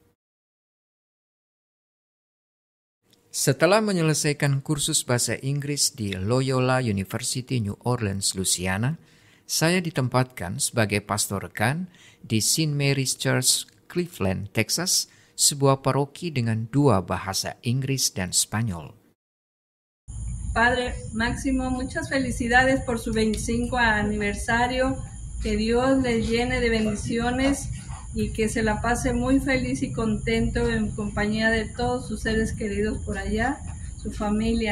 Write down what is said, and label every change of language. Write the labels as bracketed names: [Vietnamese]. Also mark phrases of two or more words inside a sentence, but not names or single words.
[Indonesian] Setelah menyelesaikan kursus bahasa Inggris di Loyola University New Orleans, Louisiana, saya ditempatkan sebagai pastor rekan di St. Mary's Church, Cleveland, Texas, sebuah paroki dengan 2 bahasa Inggris dan Spanyol. [Spanish] Padre Máximo, muchas felicidades por su 25 aniversario, que Dios les llene de bendiciones y que se la pase muy feliz y contento en compañía de todos sus seres queridos por allá, su familia.